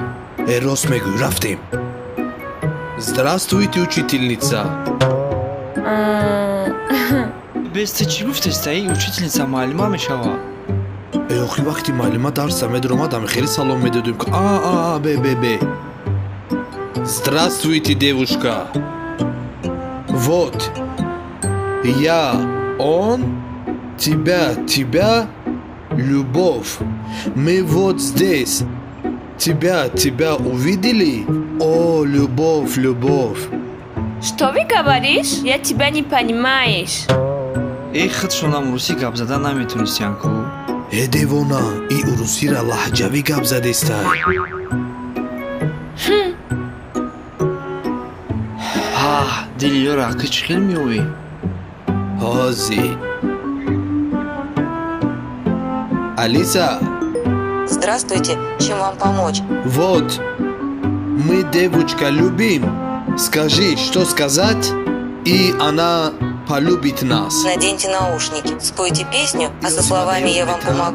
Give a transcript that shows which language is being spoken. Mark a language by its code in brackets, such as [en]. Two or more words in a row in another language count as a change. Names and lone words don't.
[tg] Рост мегӯй, рафтем. [ru] Здравствуйте, учительница. [tg] Бест, чӣ гуфтестай? Учительница муаллима мешава? Охи вақти муаллима дарса медиромадам, хеле салом медодем. Бе. [ru] Здравствуйте, девушка. Вот. Он, тебя, любовь. Мы вот здесь. Тебя увидели? О, любовь. Что вы говоришь? Я тебя не понимаешь. [tg] Худшонам русӣ гап зада наметонистиянку? Девона, и урусиро лаҳҷавӣ гап задестай. Дили ёра, акы чӣ хел меовӣ? Ҳози. Алиса. [ru] Здравствуйте, чем вам помочь? Вот, мы девочка любим. Скажи, что сказать, и она полюбит нас. Наденьте наушники, спойте песню, а со словами «Я вам помогу».